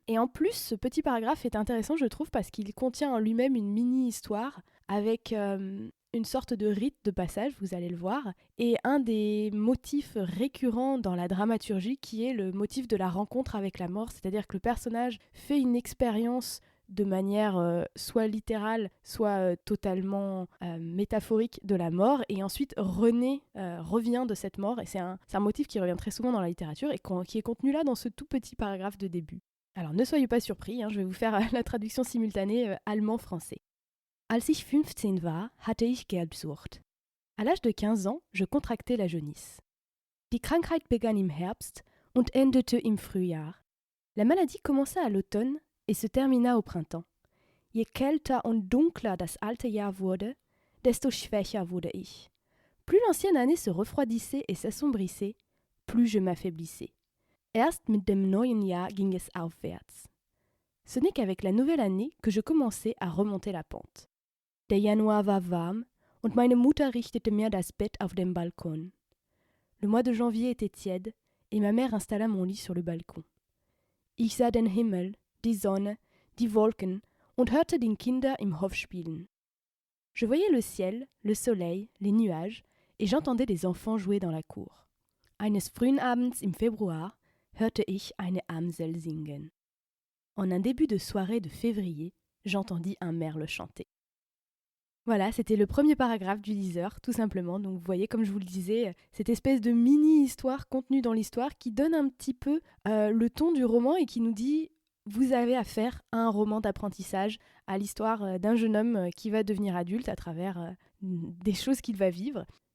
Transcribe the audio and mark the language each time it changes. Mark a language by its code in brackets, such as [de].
[fr] Et en plus, ce petit paragraphe est intéressant, je trouve, parce qu'il contient en lui-même une mini-histoire avec une sorte de rite de passage, vous allez le voir, et un des motifs récurrents dans la dramaturgie qui est le motif de la rencontre avec la mort, c'est-à-dire que le personnage fait une expérience de manière soit littérale, soit totalement métaphorique de la mort, et ensuite revient de cette mort, et c'est un motif qui revient très souvent dans la littérature, et qui est contenu là dans ce tout petit paragraphe de début. Alors ne soyez pas surpris, je vais vous faire la traduction simultanée allemand-français. [de] Als ich 15 war, hatte ich Gelbsucht. [fr] À l'âge de 15 ans, je contractais la jaunisse. [de] Die Krankheit begann im Herbst und endete im Frühjahr. [fr] La maladie commença à l'automne et se termina au printemps. [de] Je kälter und dunkler das alte Jahr wurde, desto schwächer wurde ich. [fr] Plus l'ancienne année se refroidissait et s'assombrissait, plus je m'affaiblissais. [de] Erst mit dem neuen Jahr ging es aufwärts. [fr] Ce n'est qu'avec la nouvelle année que je commençais à remonter la pente. [de] Der Januar war warm und meine Mutter richtete mir das Bett auf dem Balkon. [fr] Le mois de janvier était tiède et ma mère installa mon lit sur le balcon. [de] Ich sah den Himmel, die Sonne, die Wolken und hörte die Kinder im Hof spielen. [fr] Je voyais le ciel, le soleil, les nuages et j'entendais les enfants jouer dans la cour. [de] Eines frühen Abends im Februar hörte ich eine Amsel singen. [fr] En un début de soirée de février, j'entendis un merle chanter. Voilà, c'était le premier paragraphe du liseur, tout simplement. Donc vous voyez, comme je vous le disais, cette espèce de mini-histoire contenue dans l'histoire qui donne un petit peu le ton du roman et qui nous dit « Vous avez affaire à un roman d'apprentissage, à l'histoire d'un jeune homme qui va devenir adulte à travers des choses qu'il va vivre ».